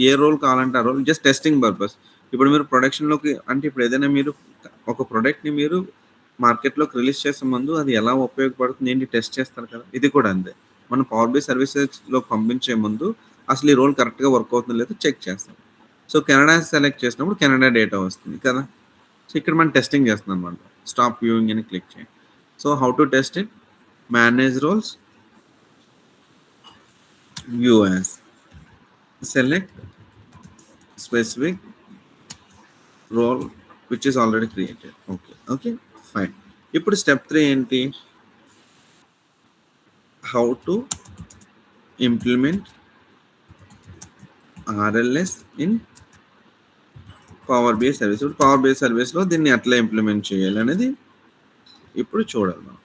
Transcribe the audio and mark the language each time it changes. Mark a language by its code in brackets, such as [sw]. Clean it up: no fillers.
[te] ఏ role కావాలంటే ఆ role just testing purpose. ఇప్పుడు మీరు ప్రొడక్షన్‌లోకి అంటే ఇప్పుడు ఏదైనా మీరు ఒక ప్రొడక్ట్‌ని మీరు మార్కెట్‌లోకి రిలీజ్ చేసే ముందు అది ఎలా ఉపయోగపడుతుంది ఏంటి టెస్ట్ చేస్తారు కదా! ఇది కూడా అంతే. మనం పవర్ BI సర్వీసెస్‌లోకి పంపించే ముందు అసలు ఈ రోల్ కరెక్ట్‌గా వర్క్ అవుతుందో లేదో చెక్ చేస్తాం. సో, కెనడా సెలెక్ట్ చేసినప్పుడు కెనడా డేటా వస్తుంది కదా! సో, ఇక్కడ మనం టెస్టింగ్ చేస్తున్నాం అన్నమాట. [en] stop viewing [te] అని క్లిక్ చేయండి. [en] So, how to test it? Manage roles, view as, select specific role which is already created. Okay, fine. [te] ఇప్పుడు స్టెప్ 3 ఏంటి? [en] How to implement RLS in power BI service. [te] ఇప్పుడు power BI సర్వీస్‌లో దీన్ని ఎట్లా implement చేయాలి అనేది ఇప్పుడు చూడాలి మనం.